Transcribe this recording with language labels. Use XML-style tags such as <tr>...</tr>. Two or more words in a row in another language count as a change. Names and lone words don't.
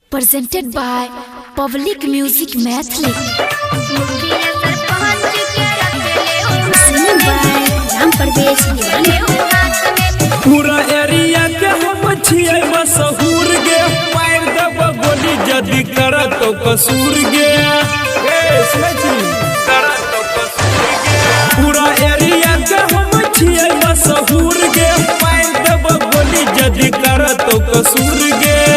<en>presented by Public Music Mathli. Singing by Ram Pardesh Diwane.</en> <mai>पूरा एरिया के हम छियै मशहूर गे, पैर दब गोली जदी करत तो कसूर गे। पूरा एरिया के हम छियै मशहूर गे, पैर दब गोली जदी करत तो कसूर गे।</mai>